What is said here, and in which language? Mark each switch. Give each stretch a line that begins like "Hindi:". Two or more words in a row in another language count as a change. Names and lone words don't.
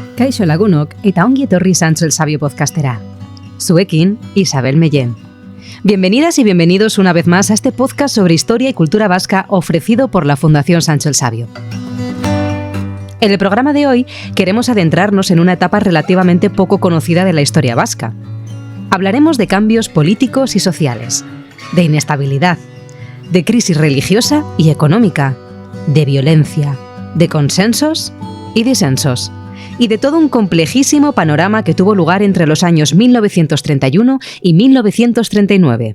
Basque: Kaixo lagunok eta ongi etorri Sancho el Sabio podcastera. Zuekin, Isabel Mellén.
Spanish: Bienvenidas y bienvenidos una vez más a este podcast sobre historia y cultura vasca ofrecido por la Fundación Sancho el Sabio. En el programa de hoy queremos adentrarnos en una etapa relativamente poco conocida de la historia vasca. Hablaremos de cambios políticos y sociales, de inestabilidad, de crisis religiosa y económica, de violencia, de consensos y disensos, y de todo un complejísimo panorama que tuvo lugar entre los años 1931 y 1939.